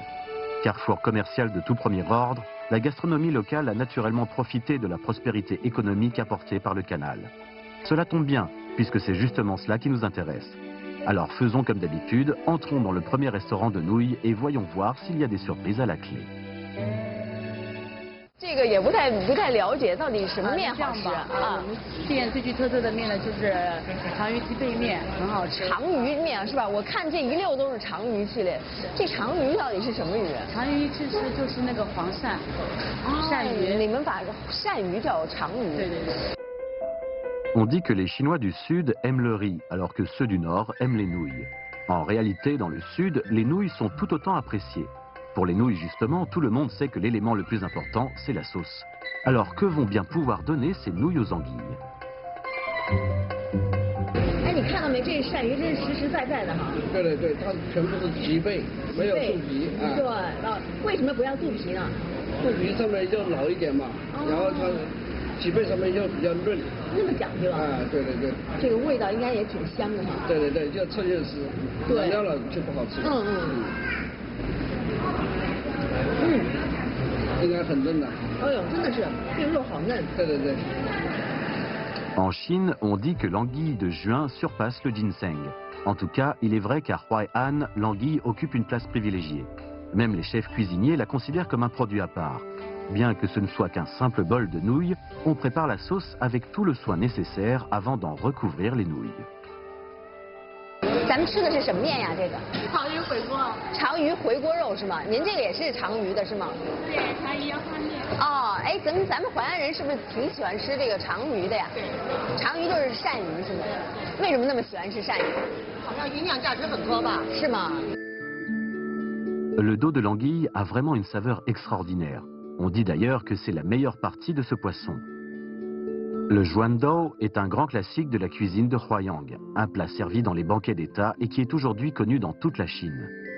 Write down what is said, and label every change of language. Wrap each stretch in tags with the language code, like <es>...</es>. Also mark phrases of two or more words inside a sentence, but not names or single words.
<fr>Carrefour commercial de tout premier ordre, la gastronomie locale a naturellement profité de la prospérité économique apportée par le canal. Cela tombe bien, puisque c'est justement cela qui nous intéresse. Alors faisons comme d'habitude, entrons dans le premier restaurant de nouilles et voyons voir s'il y a des surprises à la clé.</fr> <zh>这个也不太了解到底什么面好吃啊？我们店最具特色的面呢，就是长鱼鸡背面，很好吃。长鱼面是吧？我看这一溜都是长鱼系列。这长鱼到底是什么鱼？长鱼就是那个黄鳝，鳝鱼。你们把鳝鱼叫长鱼？对。</zh> <fr>On dit que les Chinois du Sud aiment le riz, alors que ceux du Nord aiment les nouilles. En réalité, dans le Sud, les nouilles sont tout autant appréciées. Pour les nouilles, justement, tout le monde sait que l'élément le plus important, c'est la sauce. Alors, que vont bien pouvoir donner ces nouilles aux anguilles?</fr> <zh>哎，你看到没？这鳝鱼真是实实在在的哈。对，它全部是脊背，没有肚皮啊。对，为什么不要肚皮呢？肚皮上面就老一点嘛，然后它脊背上面又比较润。那么讲究啊？对。这个味道应该也挺香的哈。对，就吃就吃，冷掉了就不好吃。应该很嫩的。哎呦，真的是，这个肉好嫩。对。</zh> <fr>En Chine, on dit que l'anguille de juin surpasse le ginseng. En tout cas, il est vrai qu'à Huaihan, l'anguille occupe une place privilégiée. Même les chefs cuisiniers la considèrent comme un produit à part. Bien que ce ne soit qu'un simple bol de nouilles, on prépare la sauce avec tout le soin nécessaire avant d'en recouvrir les nouilles.</fr> <zh>咱们吃的是什么面呀？这个长鱼回锅。长鱼回锅肉是吗？您这个也是长鱼的是吗？对，长鱼腰花面。哦，哎，咱们淮安人是不是挺喜欢吃这个长鱼的呀？对。长鱼就是鳝鱼是吗？为什么那么喜欢吃鳝鱼？好像营养价值很高吧？是吗？</zh> <fr>Le dos de l'anguille a vraiment une saveur extraordinaire. On dit d'ailleurs que c'est la meilleure partie de ce poisson. Le Zhuandou est un grand classique de la cuisine de Huaiyang, un plat servi dans les banquets d'État et qui est aujourd'hui connu dans toute la Chine.</fr>